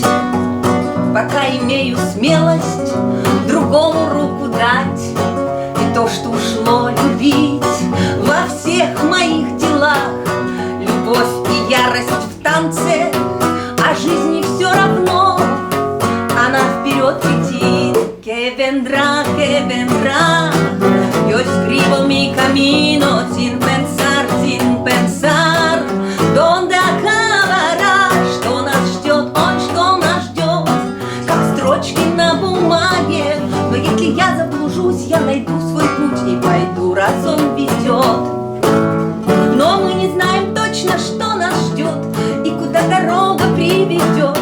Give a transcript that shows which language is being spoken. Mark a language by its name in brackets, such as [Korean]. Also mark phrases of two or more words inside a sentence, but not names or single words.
[Russian] Пока имею смелость другому руку дать, и то, что ушло любить во всех моих делах. Любовь и ярость в танце, а жизни все равно. Она вперед летит. [Spanish] Que vendrá, yo escribo mi camino sin pensar, ¿dónde acabará? [Russian] Что нас ждет, ой, что нас ждет, как строчки на бумаге. Но если я заблужусь, я найду свой путь и пойду, раз он ведет. Но мы не знаем точно, что нас ждет и куда дорога приведет.